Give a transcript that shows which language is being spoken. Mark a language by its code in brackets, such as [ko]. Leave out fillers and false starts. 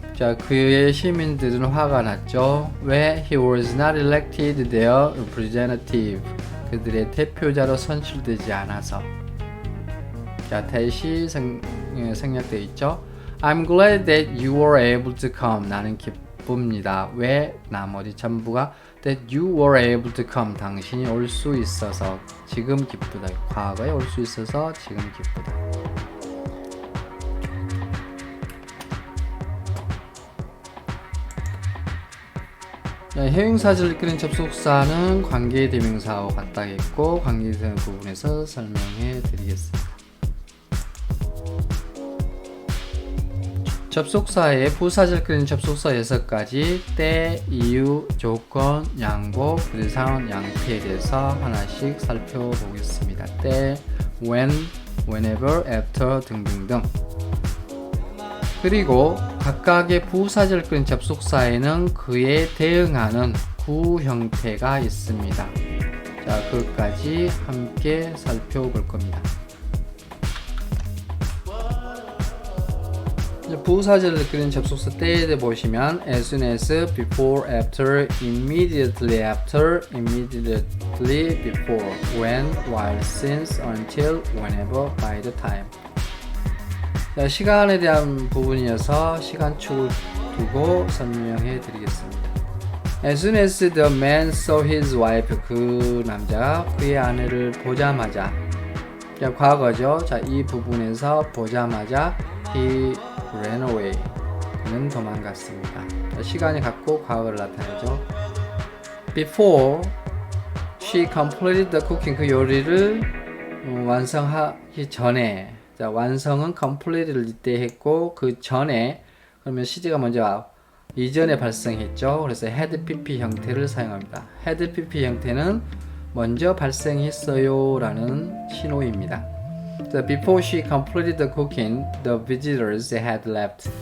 [ko] 자, 그의 시민들은 화가 났죠. [en] Where he was not elected their representative. [ko] 그들의 대표자로 선출되지 않아서. 자, that이 생략되어 있죠. [en] I'm glad that you were able to come. [ko] 나는 기쁩니다. 왜 나머지 전부가 [en] that you were able to come. [ko] 당신이 올 수 있어서 지금 기쁘다. 과거에 올 수 있어서 지금 기쁘다. 형용사절 이끄는 접속사는 관계대명사와 같다겠고 관계대명 부분에서 설명해 드리겠습니다. 접속사의 부사절 이끄는 접속사 6가지 때, 이유, 조건, 양보, 부대상, 양태에 대해서 하나씩 살펴보겠습니다. 때, when, whenever, after 등등등. 그리고 각각의 부사절 이끄는 접속사에는 그에 대응하는 구 형태가 있습니다. 자, 그것까지 함께 살펴볼 겁니다. 부사절을 이끄는 접속사 때에 보시면 [en] as soon as, before, after, immediately after, immediately before, when, while, since, until, whenever, by the time. [ko] 자, 시간에 대한 부분이어서 시간축을 두고 설명해 드리겠습니다. [en] As soon as the man saw his wife, [ko] 그 남자가 그의 아내를 보자마자, 자, 과거죠. 자, 이 부분에서 보자마자 [en] he ran away. [ko] 그는 도망갔습니다. 자, 시간이 갖고 과거를 나타내죠. [en] Before she completed the cooking, [ko] 그 요리를 완성하기 전에. 자, 완성은 complete를 이때 했고 그 전에 그러면 시제가 먼저 이전에 발생했죠. 그래서 had pp 형태를 사용합니다. had pp 형태는 먼저 발생했어요 라는 신호입니다. [en] 자, before she completed the cooking, the visitors had left.